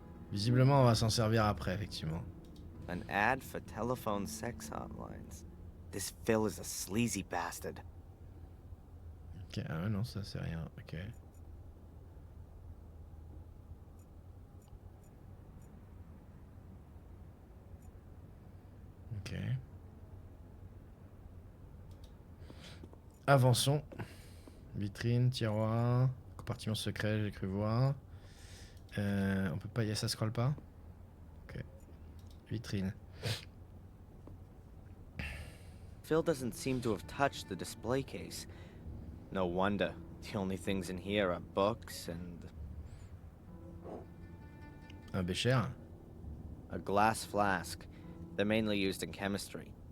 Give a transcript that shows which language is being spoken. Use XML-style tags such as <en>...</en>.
<fr>Visiblement, on va s'en servir après, effectivement.</fr> <en>an ad for telephone sex hotlines. This Phil is a sleazy bastard.</en> <fr>Ok, ah ouais, non, ça c'est rien. Ok. Ok. Avançons. Vitrine, tiroir, compartiment secret, j'ai cru voir. On peut pas, ça scrolle pas. Ok. Vitrine.</fr> <en>Phil doesn't seem to have touched the display case. No wonder. The only things in here are books and</en> <fr>Un bécher.</fr> <en>a glass flask. They're mainly used in chemistry.</en>